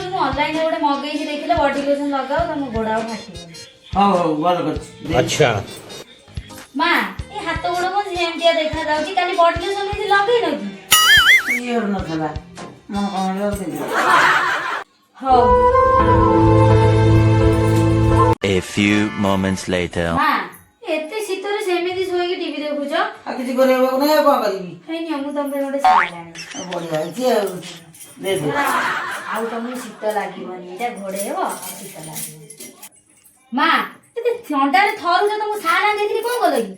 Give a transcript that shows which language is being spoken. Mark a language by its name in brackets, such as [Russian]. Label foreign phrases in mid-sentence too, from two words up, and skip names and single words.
[Odia] ମୁଁ ଅନଲାଇନରେ ଗୋଟେ ମଗେଇଛି ଦେଖିଲେ [English] body lotion [Odia] ଲଗାଅ ତମ ଗୋଡ ଆଉ ଫାଟିବନି। ହଉ ହଉ ଭଲ କରିଛି। अच्छा ମା ଏ ହାତ ଗୋଡ କଣ ଯେମିତିଆ ଦେଖା ଯାଉଛି। କାଲି [English] body lotion [Odia] ଏମିତି ଲଗେଇନ କି? ଇଏ ନଥିଲା ମନ କଣ ହେଲା ହଉ [English] A few moments later. [Odia] ମା ଏତେ ଶୀତରେ ସେମିତି ଶୋଇକି ଟିଭି ଦେଖୁଛ? ଆଉ କିଛି କରିବାକୁ ନାହିଁ ଆଉ କଣ କରିବି। ହେଇନି ମୁଁ ତମ ପାଇଁ ଗୋଟେ ଶାଢ଼ୀ ଆଣିଛି। ବଢିଆ ହେଇଛି ଆଉ ଦେ ଦେ। ଆଉ ତମକୁ ଶୀତ ଲାଗିବନି। ଏଇଟା ଘୋଡେଇ ହବ ଆଉ ଶୀତ ଲାଗିବନି। ମା ଏତେ ଥଣ୍ଡାରେ ଥରୁଛ ତମକୁ ଶାଢ଼ୀ ଆଣି ଦେଇଥିଲି କଣ କଲ କି?